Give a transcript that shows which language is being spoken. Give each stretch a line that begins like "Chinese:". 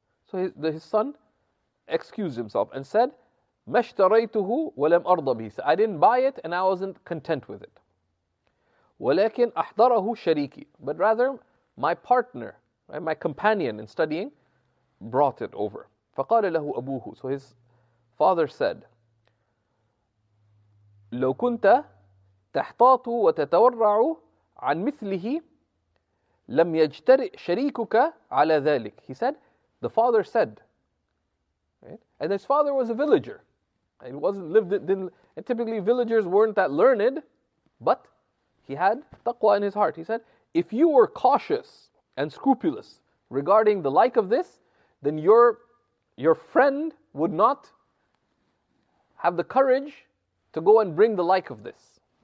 English: So his son excused himself and said,
Arabic: مَا اشْتَرَيْتُهُ وَلَمْ أَرْضَ بِهِ.
English: I didn't buy it and I wasn't content with it.
Arabic: وَلَكِنْ أَحْضَرَهُ شَرِيكي.
English: But rather, my partner, right, my companion in studying, brought it over.
Arabic: فَقَالَ لَهُ أَبُوهُ.
English: So his father said,
Arabic: لو كنت تحتاط وتتورع عن مثله لم يجترئ شريكك على ذلك.
English: He said, the father said, right? And his father was a villager. It wasn't and typically villagers weren't that learned, but he had taqwa in his heart. He said, if you were cautious and scrupulous regarding the like of this, then your friend would not have the courage to go and bring the like of this.